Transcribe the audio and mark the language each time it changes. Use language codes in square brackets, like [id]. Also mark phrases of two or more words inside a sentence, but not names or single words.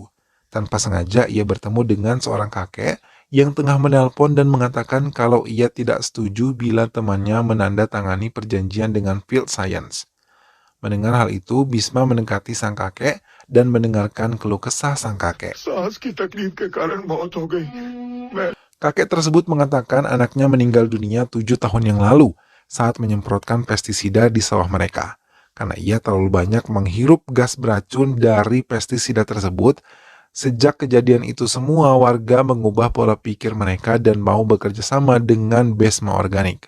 [id] Tanpa sengaja ia bertemu dengan seorang kakek yang tengah menelpon dan mengatakan kalau ia tidak setuju bila temannya menandatangani perjanjian dengan Field Science. Mendengar hal itu, Bisma mendekati sang kakek dan mendengarkan keluh kesah sang kakek. [hi] सांस की तकलीफ के कारण मौत हो गई मैं [id] Kakek tersebut mengatakan anaknya meninggal dunia 7 tahun yang lalu saat menyemprotkan pestisida di sawah mereka. Karena ia terlalu banyak menghirup gas beracun dari pestisida tersebut. Sejak kejadian itu semua warga mengubah pola pikir mereka dan mau bekerja sama dengan Besma Organik.